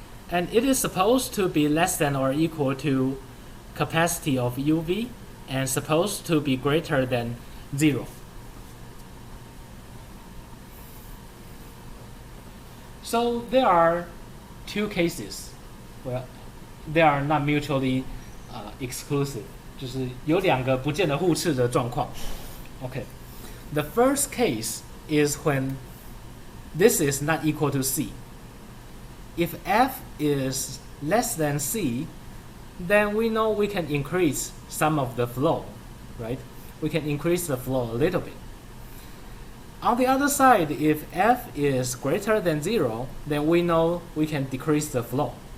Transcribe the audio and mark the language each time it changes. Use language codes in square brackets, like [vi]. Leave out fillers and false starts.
[en] And it is supposed to be less than or equal to capacity of UV and supposed to be greater than 0. So there are two cases. Well, they are not mutually exclusive. [zh] 就是有两个不见得互斥的状况。 [en] Okay. The first case is when this is not equal to C. If f is less than c, then we know we can increase some of the flow, right? We can increase the flow a little bit. On the other side, if f is greater than 0, then we know we can decrease the flow.